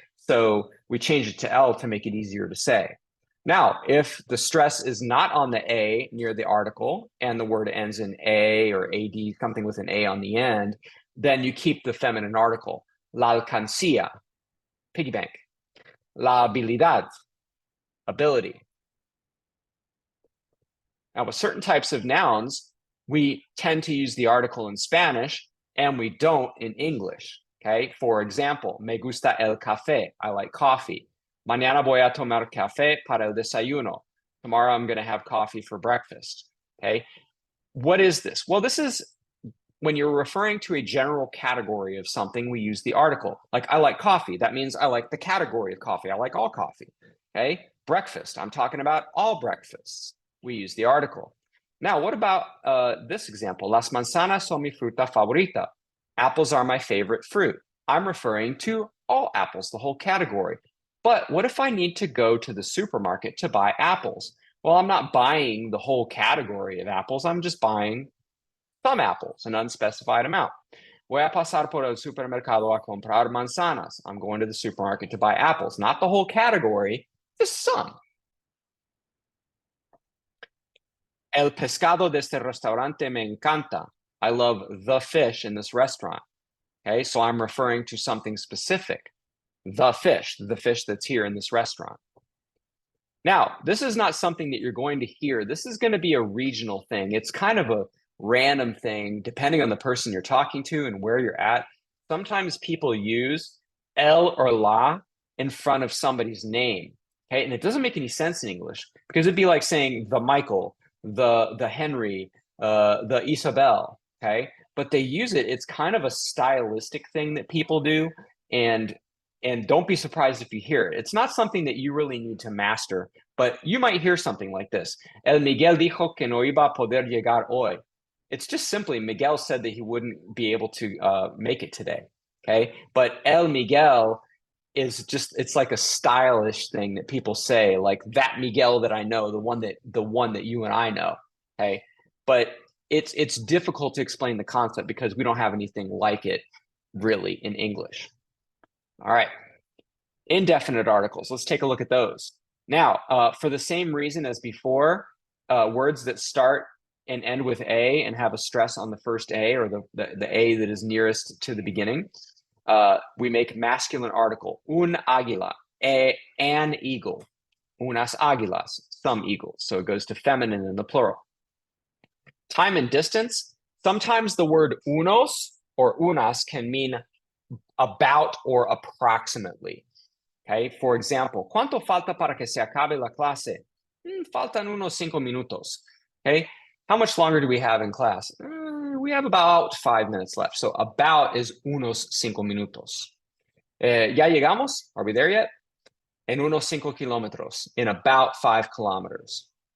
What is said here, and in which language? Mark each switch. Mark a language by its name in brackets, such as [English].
[English] So we change it to el to make it easier to say. Now, if the stress is not on the a near the article and the word ends in a or ad, something with an a on the end, then you keep the feminine article. [Spanish] La alcancía, piggy bank. La habilidad, ability. [English] Now, with certain types of nouns, we tend to use the article in Spanish, and we don't in English. Okay, for example, [Spanish] me gusta el café. [English] I like coffee. [Spanish] Mañana voy a tomar café para el desayuno. [English] Tomorrow I'm going to have coffee for breakfast. Okay, what is this? Well, this is when you're referring to a general category of something, we use the article. Like, I like coffee. That means I like the category of coffee. I like all coffee. Okay, breakfast. I'm talking about all breakfasts. We use the article. Now, what about this example? [Spanish] Las manzanas son mi fruta favorita. [English] Apples are my favorite fruit. I'm referring to all apples, the whole category. But what if I need to go to the supermarket to buy apples? Well, I'm not buying the whole category of apples. I'm just buying some apples, an unspecified amount. [Spanish] Voy a pasar por el supermercado a comprar manzanas. [English] I'm going to the supermarket to buy apples, not the whole category, just some. [Spanish] El pescado de este restaurante me encanta. [English] I love the fish in this restaurant. Okay, so I'm referring to something specific. The fish that's here in this restaurant. Now, this is not something that you're going to hear. This is going to be a regional thing. It's kind of a random thing, depending on the person you're talking to and where you're at. Sometimes people use el or la in front of somebody's name. Okay, and it doesn't make any sense in English because it'd be like saying the Michael, the Henry, the Isabel. Okay, but they use it. It's kind of a stylistic thing that people do, and don't be surprised if you hear it. It's not something that you really need to master, but you might hear something like this. [Spanish] El Miguel dijo que no iba a poder llegar hoy. [English] It's just simply Miguel said that he wouldn't be able to make it today. Okay, but El Miguel is just, it's like a stylish thing that people say, like that Miguel that I know, the one that you and I know. Okay, but it's difficult to explain the concept because we don't have anything like it really in English. All right, indefinite articles. Let's take a look at those. Now, for the same reason as before, words that start and end with A and have a stress on the first A, or the A that is nearest to the beginning, we make masculine article. [Spanish] Un águila, an eagle. Unas águilas, some eagles. [English] So it goes to feminine in the plural. Time and distance. Sometimes the word unos or unas can mean about or approximately. Okay, for example, [Spanish] ¿cuánto falta para que se acabe la clase? Faltan unos 5 minutos. [English] Okay, how much longer do we have in class? We have about 5 minutes left. So about is unos 5 minutos. [Spanish] ¿Ya llegamos? [English] Are we there yet? [Spanish] En unos 5 kilómetros, [English] in about 5 kilometers.